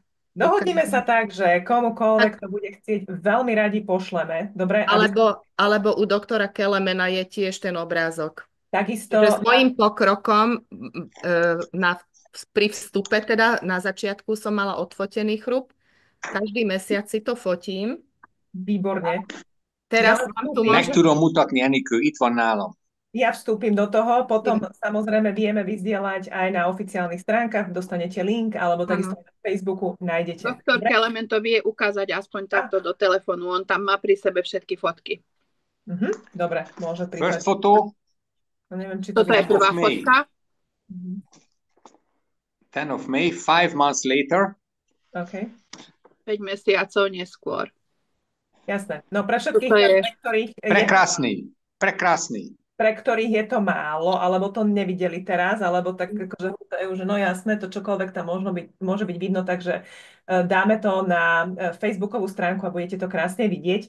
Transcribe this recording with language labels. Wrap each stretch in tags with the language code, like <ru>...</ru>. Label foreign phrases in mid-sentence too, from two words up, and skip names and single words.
<sk>Dohodníme sa tak, že komukoľvek to bude chcieť, veľmi radi pošleme. Dobre? Alebo u doktora Kelemena je tiež ten obrázok. Takisto... S mojím pokrokom pri vstupe, teda na začiatku som mala odfotený chrup. Každý mesiac si to fotím. Výborne.</sk> <hu>Meg tudom mutatni, Enikő, itt van nálam.</hu> <sk>Ja vstúpim do toho, potom samozrejme vieme vyzdieľať aj na oficiálnych stránkach, dostanete link, alebo takisto Áno. na Facebooku nájdete. Doktor Dobre? Kelemen to vie ukázať aspoň takto do telefónu. On tam má pri sebe všetky fotky. Dobre, môže</sk> <en>First</en> <sk>prísť.</sk> <en>photo,</en> <sk>No, neviem, či to Toto je</sk> <en>10th of</en> <sk>prvá</sk> <en>May.</en> <sk>fotka.</sk> <en>10th of May, 5 months later.</en> <sk>OK, 5 mesiacov neskôr. jasné. No pre všetkých, Toto je- pre ktorých Prekrásny. je to málo, alebo to nevideli teraz, alebo tak akože pýtajú, že no jasné, to čokoľvek tam môže byť vidno, takže dáme to na Facebookovú stránku a budete to krásne vidieť.</sk>